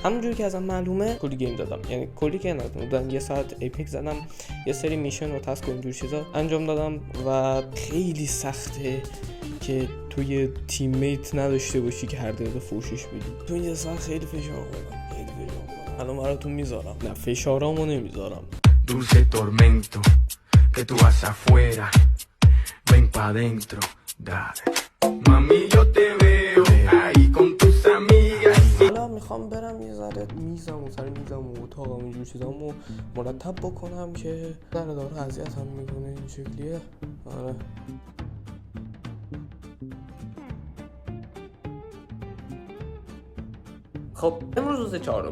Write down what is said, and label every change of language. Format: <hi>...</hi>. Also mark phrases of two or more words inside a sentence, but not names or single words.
<fa>همونجوری که ازم معلومه کلی گیم دادم، یعنی کلی که ندادم، یه ساعت ایپک زدم، یه سری میشن و تاسک و اینجور چیزا انجام دادم و خیلی سخته که توی تیم میت نداشته باشی که هر دقیقه فوشش بدی. تو این یه ساعت خیلی فشار خوردم. الان براتون میذارم. نه فشارامو نمیذارم.</fa> <es>Dulce tormento que tú vas afuera, ven pa dentro, dale. Mami yo te veo ahí con tus amigas.</es> <fa>حالا میخوام برم یه ذره میزم و اتاقم اینجور چیزامو مرتب بکنم که ذره داره اذیتم میکنه این شکلیه. آره خب امروز روز چهارمه.</fa>